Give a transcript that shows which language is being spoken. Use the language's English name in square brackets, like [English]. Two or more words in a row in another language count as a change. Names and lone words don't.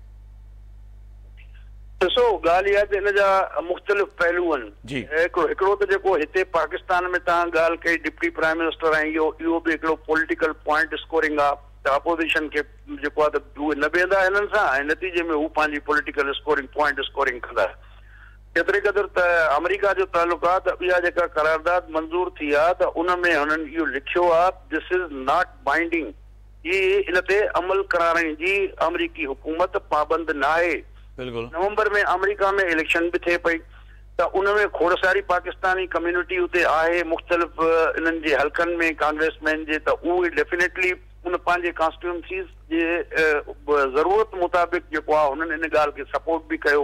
[Sindhi] ॾिसो, ॻाल्हि इहा आहे त हिन जा मुख़्तलिफ़ पहलू आहिनि। हिकिड़ो त जेको हिते पाकिस्तान में तव्हां ॻाल्हि कई [English] deputy prime minister [Sindhi] ऐं इहो बि हिकिड़ो [English] political point scoring [Sindhi] आहे त अपोज़िशन खे जेको आहे त उहे न बीहंदा हिननि सां ऐं नतीजे में हू पंहिंजी [English] political scoring point scoring [Sindhi] कंदा। केतिरे क़दुरु त अमरीका जो तालुक़ु आहे त इहा जेका करारदाद मंज़ूर थी आहे त उन में हुननि इहो लिखियो आहे [English] this is not binding, [Sindhi] हीअ इन ते अमल कराइण जी अमरीकी हुकूमत पाबंद न आहे। नवंबर में अमरीका में इलेक्शन बि थिए पई त उन में खोड़ सारी पाकिस्तानी कम्यूनिटी उते आहे, मुख़्तलिफ़ इन्हनि जे हल्कनि में कांग्रेसमैन जे, त उहे डेफिनेटली उन पंहिंजे कॉन्स्टिट्यूंसीज़ जे ज़रूरत मुताबिक़ जेको आहे हुननि इन ॻाल्हि खे सपोर्ट बि कयो।